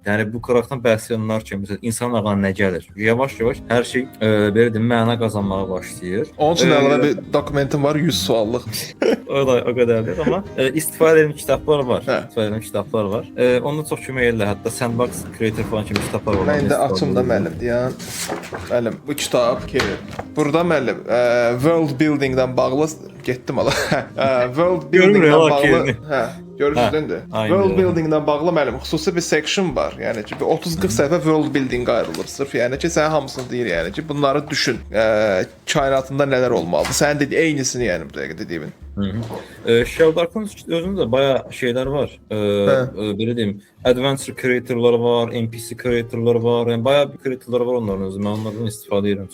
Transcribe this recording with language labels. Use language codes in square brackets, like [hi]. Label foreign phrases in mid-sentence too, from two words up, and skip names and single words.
[az] Yəni bu krallıqdan bəhs edənlər kimi məsələn insan ağlına nə gəlir? Yavaş-yavaş hər şey belə deyim məna qazanmağa başlayır. Onun üçün əlavə bir dokumentim var 100 suallıq. O da o qədər deyil, amma istifadə edən kitablar var. Hə. İstifadə edən kitablar var. Onda çox kömək edirlər. Hətta Sandbox Creator falan kimi kitablar var. Mən indi açım da müəllim deyən. Müəllim, bu kitab ki, burada müəllim [en] world building-dən [az] bağlı getdim ala. [en] World building-dən [az] bağlı, hə, görürsünüz indi. Aynen. [en] World building-dən [az] bağlı müəllim xüsusi bir section var. Yəni ki, 30-40 səhifə [en] world building [az] ayrılır. Sırf yəni ki, sən hamısını deyir yəni ki, bunları düşün. Kainatında nələr olmalıdır? Sənin dediyin eynisini yəni bu dəqiqə dediyimin. Shelldark'ın özündə də bayağı şeylər var. Belə deyim, [en] adventure creator'ları [az] var, [en] NPC creator'ları [az] var. Yəni bayağı bir creator'ları var onların özü. Mən onlardan istifadə edirəm.